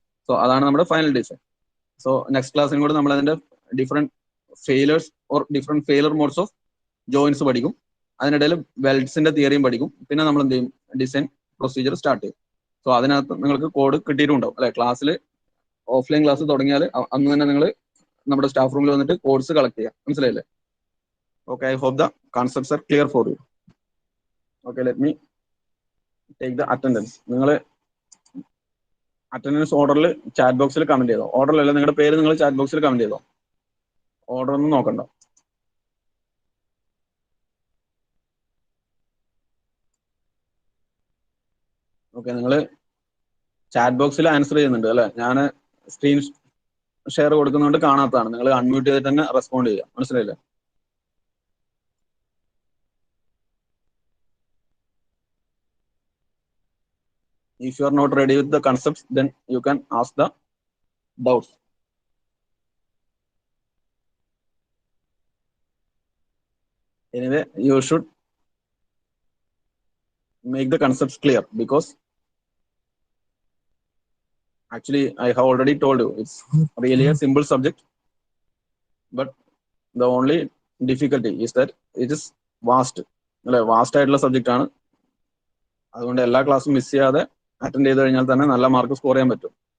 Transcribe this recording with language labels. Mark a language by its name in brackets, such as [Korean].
[Malayalam] So അതാണ് നമ്മുടെ final design. So next ക്ലാസ്സിനും കൂടെ നമ്മൾ അതിന്റെ different failures or different failure modes of joints പഠിക്കും. അതിനിടയിൽ വെൽഡ്സിന്റെ തിയറിയും പഠിക്കും. പിന്നെ നമ്മൾ എന്ത് ചെയ്യും, ഡിസൈൻ പ്രൊസീജിയർ സ്റ്റാർട്ട് ചെയ്യും. സോ അതിനകത്ത് നിങ്ങൾക്ക് കോഡ് കിട്ടിയിട്ടുണ്ടാവും അല്ലെ. ക്ലാസ്സിൽ ഓഫ്ലൈൻ ക്ലാസ് തുടങ്ങിയാൽ അന്ന് തന്നെ നിങ്ങൾ നമ്മുടെ സ്റ്റാഫ് റൂമിൽ വന്നിട്ട് കോഡ്സ് കളക്ട് ചെയ്യാം. മനസ്സിലായില്ലേ? [English] Okay, I hope the concepts are clear for you. Okay, let me take the attendance. [Malayalam] നിങ്ങൾ അറ്റൻഡൻസ് ഓർഡറിൽ ചാറ്റ് ബോക്സിൽ കമന്റ് ചെയ്തോ. ഓർഡറിലല്ല, നിങ്ങളുടെ പേര് നിങ്ങൾ ചാറ്റ് ബോക്സിൽ കമന്റ് ചെയ്തോ. ഓർഡർ ഒന്നും നോക്കണ്ട. ഓക്കെ, നിങ്ങൾ ചാറ്റ് ബോക്സിൽ ആൻസർ ചെയ്യുന്നുണ്ട് അല്ലെ. ഞാൻ സ്ക്രീൻ ഷെയർ കൊടുക്കുന്നതുകൊണ്ട് കാണാത്തതാണ്. നിങ്ങൾ അൺമ്യൂട്ട് ചെയ്തിട്ട് തന്നെ റെസ്പോണ്ട് ചെയ്യുക. മനസ്സിലായില്ലേ? [English] If you are not ready with the concepts, then you can ask the doubts. Anyway, you should make the concepts clear, because actually I have already told you it's really a simple subject, but the only difficulty is that it is vast. [Malayalam] അല്ലെ, vast ആയിട്ടുള്ള subject ആണ്. അതുകൊണ്ട് എല്ലാ ക്ലാസ്സും miss ചെയ്യാതെ attend ചെയ്ത് കഴിഞ്ഞാൽ തന്നെ നല്ല മാർക്ക് സ്കോർ ചെയ്യാൻ പറ്റും.